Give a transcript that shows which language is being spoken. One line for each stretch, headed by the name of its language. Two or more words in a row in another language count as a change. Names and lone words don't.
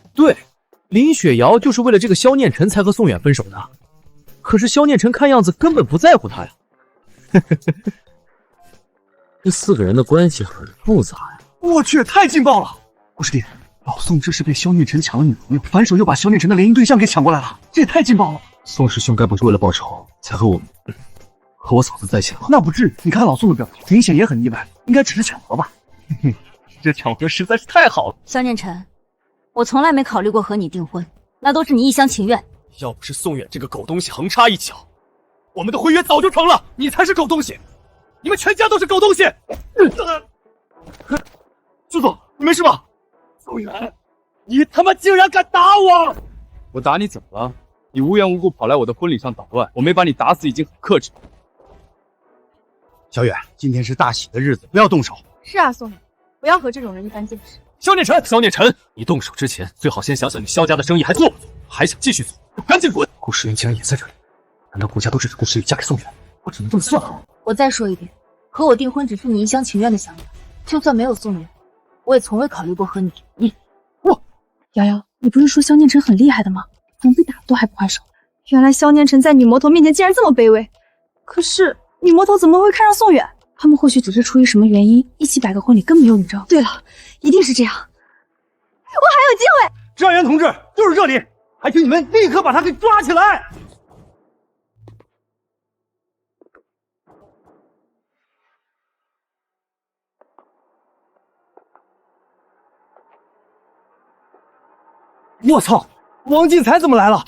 Chinese: 對，林雪瑤就是為了這個蕭念晨才和宋遠分手的。可是蕭念晨看樣子根本不在乎他呀。這4個人的關係很複雜呀。我去，太勁爆了！故事弟，老宋這是被蕭念晨搶了女朋友，反手又把蕭念晨的聯姻對象給搶過來了，這也太勁爆了！宋師兄該不是為了報仇才和我嫂子在一起了吧？那不至於，你看老宋的表情，明顯也很意外，應該只是巧合吧？嘿嘿，這巧合實在是太好了。萧念晨，我從來沒考慮過和你訂婚，那都是你一廂情願。要不是宋遠這個狗東西橫插一腳，我們的婚約早就成了。你才是狗東西，你們全家都是狗東西！朱总，你没事吧？宋遠，你他媽竟然敢打我！我打你怎么了？你无缘无故跑来我的婚禮上搗亂，我沒把你打死已經很克制。小遠，今天是大喜的日子，不要動手。是啊，宋遠，不要和這種人一般見識。蕭念晨，蕭念晨，你動手之前最好先想想你蕭家的生意還做不做，還想繼續做，趕緊滾！顧時雲竟然也在這裡，難道顧家都支持顧時雨嫁給宋遠？我只能這麼算了。我再說一遍，和我訂婚只是你一廂情願的想法，就算沒有宋遠，我也從未考慮過和你離。瑤瑤，你不是說蕭念晨很厲害的嗎？怎麼被打都還不還手？原來蕭念晨在女魔頭面前竟然這麼卑微。可是女魔頭怎麼會看上宋遠？他們或許只是出於什麼原因一起擺個婚禮，根本沒有你知道。对了，一定是這樣。我還有機會！治安員同志，就是這裡，還請你們立刻把他給抓起來！我操，王进才怎麼來了？